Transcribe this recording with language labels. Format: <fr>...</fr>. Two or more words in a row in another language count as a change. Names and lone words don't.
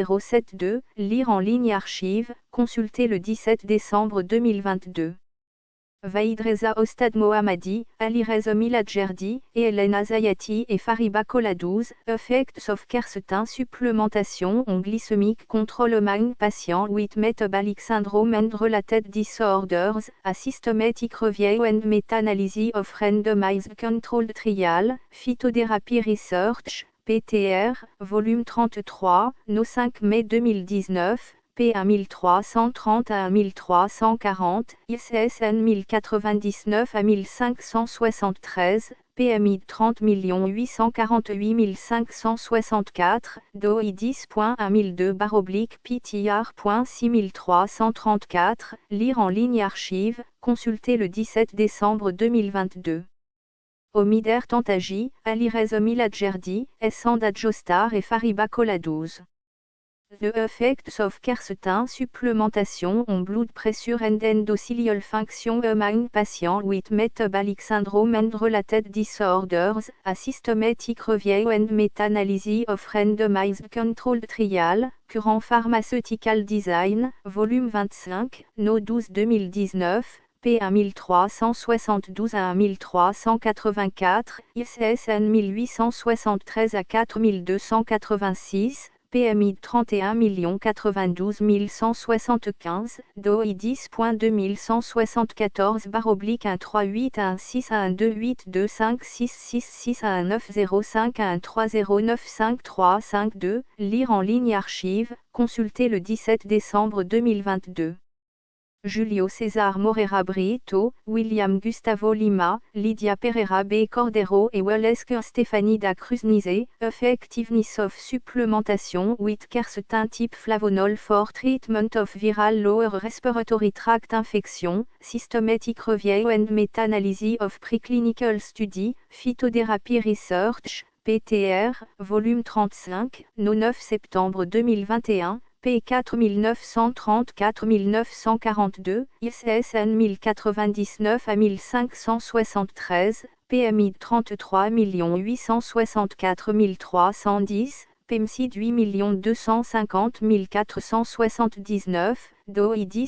<fr>10.26355-EREV2022062907.2, lire en ligne archive, consulter le 17 décembre 2022. Vaidreza Ostad Mohammadi, Alireza Miladjerdi, et Elena Zayati et Fariba Koladouz,</fr> <en>Effects of Quercetin supplémentation on glycemic control patient with metabolic syndrome and related disorders, a systematic review and meta-analysis of randomized controlled trial, phytotherapy research, PTR,</en> <fr>volume 33, no 5 mai 2019, P 1330 à 1340, ISSN 1099 à 1573, PMI 30 848 564, DOI 10.1002/PTR.6334, lire en ligne archive, consulter le 17 décembre 2022. Omider Tantaji, Alireza Miladjerdi, Essanda Jostar et Fariba Koladouz.</fr> <en>The effects of quercetin supplémentation on blood pressure and endothelial function among patients with metabolic syndrome and related disorders, a systematic review and meta-analysis of randomized controlled trial, Current Pharmaceutical Design, volume 25, no 12-2019,</en> <fr>P 1372 à 1384, ISSN 1873 à 4286, PMI 31 092 175, DOI 10.2174/13816619256619053095352, lire en ligne archive, consulter le 17 décembre 2022. Julio César Moreira Brito, William Gustavo Lima, Lydia Pereira B. Cordero et Wallace Stéphanie da Cruz-Nizet,</fr> <en>Effectiveness of Supplementation with Quercetin type flavonol for treatment of viral lower respiratory tract infection, Systematic Review and Meta-Analysis of Preclinical Study, Phytotherapy Research, PTR,</en> <fr>volume 35, no 9 septembre 2021, P 4930 942, ISSN 1099 à 1573, PMI 33 864 310, PMCID 8 250 479, DOI</fr>